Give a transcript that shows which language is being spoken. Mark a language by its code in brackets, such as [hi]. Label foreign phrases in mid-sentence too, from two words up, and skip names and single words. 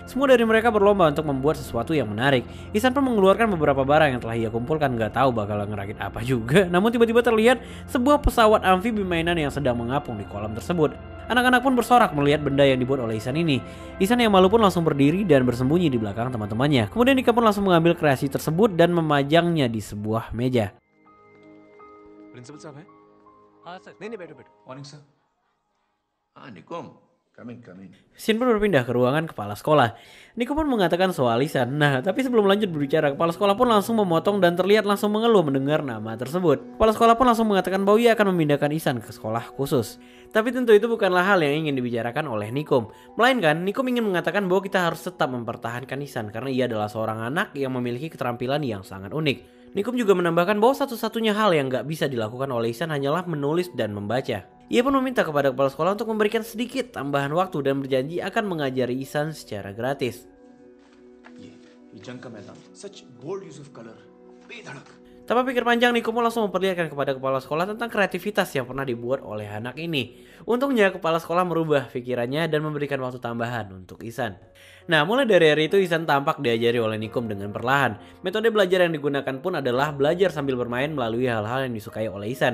[id] Semua dari mereka berlomba untuk membuat sesuatu yang menarik. Ihsan pun mengeluarkan beberapa barang yang telah ia kumpulkan, gak tahu bakal ngerakit apa juga. Namun tiba-tiba terlihat sebuah pesawat amfibi mainan yang sedang mengapung di kolam tersebut. Anak-anak pun bersorak melihat benda yang dibuat oleh Ihsan ini. Ihsan yang malu pun langsung berdiri dan bersembunyi di belakang teman-temannya. Kemudian Nikam pun langsung mengambil kreasi tersebut dan memajangnya di sebuah meja. [hi] प्रिंसिपल साहब है हाँ सर नहीं नहीं बैठो बैठो [en] Morning sir [hi] हाँ निकुम [en] Come in. [id] Shin pun berpindah ke ruangan kepala sekolah. Nico pun mengatakan soal Isan. Nah, tapi sebelum lanjut berbicara, kepala sekolah pun langsung memotong dan terlihat langsung mengeluh mendengar nama tersebut. Kepala sekolah pun langsung mengatakan bahwa ia akan memindahkan Isan ke sekolah khusus. Tapi tentu itu bukanlah hal yang ingin dibicarakan oleh Nikom. Melainkan, Nikom ingin mengatakan bahwa kita harus tetap mempertahankan Isan karena ia adalah seorang anak yang memiliki keterampilan yang sangat unik. Nikom juga menambahkan bahwa satu-satunya hal yang gak bisa dilakukan oleh Isan hanyalah menulis dan membaca. Ia pun meminta kepada kepala sekolah untuk memberikan sedikit tambahan waktu dan berjanji akan mengajari Isan secara gratis. [hi] ये जंग का मैदान सच [en] bold use of color [hi] बेधड़क. [id] Tanpa pikir panjang, Nico pun langsung memperlihatkan kepada kepala sekolah tentang kreativitas yang pernah dibuat oleh anak ini. Untungnya kepala sekolah merubah pikirannya dan memberikan waktu tambahan untuk Isan. Nah, mulai dari hari itu Isan tampak diajari oleh Nikom dengan perlahan. Metode belajar yang digunakan pun adalah belajar sambil bermain melalui hal-hal yang disukai oleh Isan.